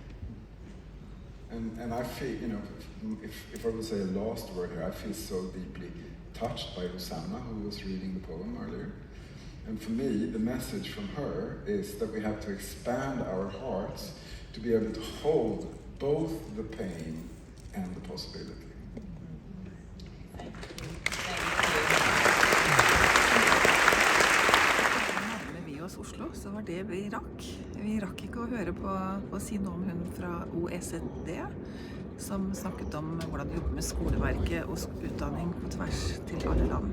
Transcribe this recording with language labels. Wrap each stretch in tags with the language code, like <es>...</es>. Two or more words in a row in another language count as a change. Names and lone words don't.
<en>And I feel, you know, if I would say a last word here, I feel so deeply touched by Rosanna, who was reading the poem earlier. And for me, the message from her is that we have to expand our hearts to be able to hold both the pain and the possibility. Thank you.</en> <no>Nærmer vi oss Oslo, så var det vi rakk. Vi rakk ikke å høre på si noe om hun fra OECD, som snakket om hvordan de jobber med skoleverket og utdanning på tvers til alle land.</no>